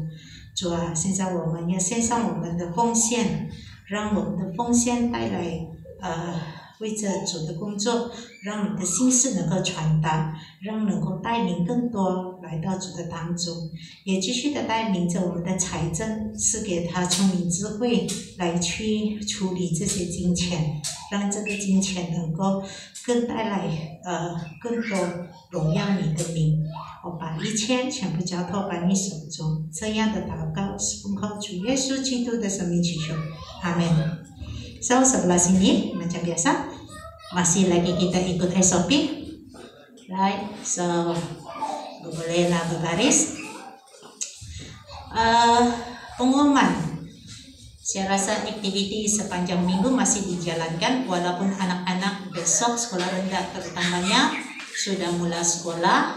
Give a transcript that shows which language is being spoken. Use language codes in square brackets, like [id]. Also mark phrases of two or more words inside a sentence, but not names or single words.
[zh] 主啊，现在我们要献上我们的奉献，让我们的奉献带来为着主的工作，让你的心事能够传达，让能够带领更多来到主的当中，也继续的带领着我们的财政，赐给他聪明智慧来去处理这些金钱，让这个金钱能够更带来更多荣耀你的名。我把一切全部交托在你手中，这样的祷告是奉靠主耶稣基督的生命祈求，阿门。 [ms] So sebelah sini macam biasa masih lagi kita ikut SOP, right? So bolehlah berbaris. Pengumuman. Saya rasa aktiviti sepanjang minggu masih dijalankan walaupun anak-anak besok sekolah rendah terutamanya sudah mulai sekolah.